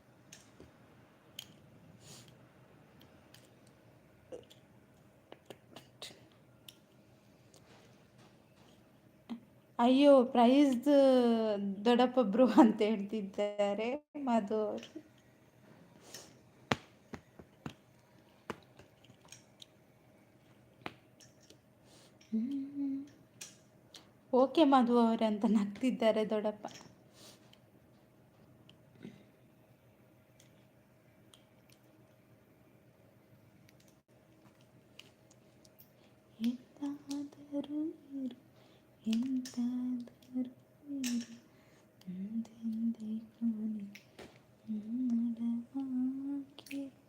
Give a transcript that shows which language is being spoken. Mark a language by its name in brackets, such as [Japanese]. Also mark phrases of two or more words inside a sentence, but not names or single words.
[Kannada] ಅಯ್ಯೋ, ಪ್ರೈಸ್ ದೊಡ್ಡಪ್ಪ ಬ್ರೋ ಅಂತ ಹೇಳ್ತಿದ್ದಾರೆ ಮಧು ಅವರು. ಓಕೆ ಮಧು ಅವರೇ ಅಂತ ನಗ್ತಿದ್ದಾರೆ ದೊಡ್ಡಪ್ಪ. ಎಂತಾದರೂ ಇರು, ಎಂತಾದರೂ ಇರು, ಎಂದೆಂದಿಗೂ ನನ್ನೊಡನಾಗಿ.